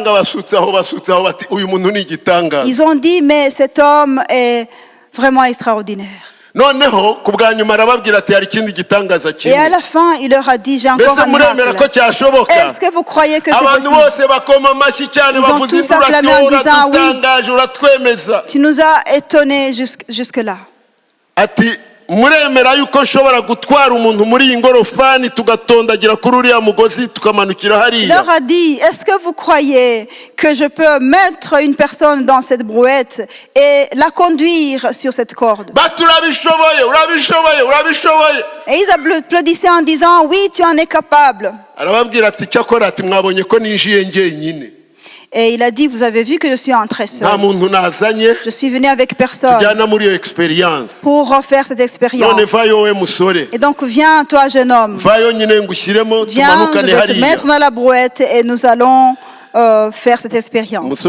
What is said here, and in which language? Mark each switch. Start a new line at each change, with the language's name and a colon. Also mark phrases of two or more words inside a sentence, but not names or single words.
French: Ils ont dit, mais cet homme est vraiment extraordinaire. Et à la fin, il leur a dit, j'ai encore un miracle. Est-ce que vous croyez que c'est possible? Ils ont tous acclamé en disant, oui, tu nous as étonnés jusque-là.
Kinyarwanda: Muremera yuko nshobora gutwara umuntu muri iyi ngorofani tugatondagira kuri uriya mugozi tukamanukira hariya.
French: Il leur a dit, est-ce que vous croyez que je peux mettre une personne dans cette brouette et la conduire sur cette corde? Et ils applaudissaient en disant, oui, tu en es capable.
Kinyarwanda: Arababwira ati cyakora ati mwabonye ko ninjiye njyenyine.
French: Et il a dit, vous avez vu que je suis entré seul. Je suis venu avec personne pour refaire cette expérience. Et donc, viens, toi, jeune homme. Viens, je vais te mettre dans la brouette et nous allons faire cette expérience.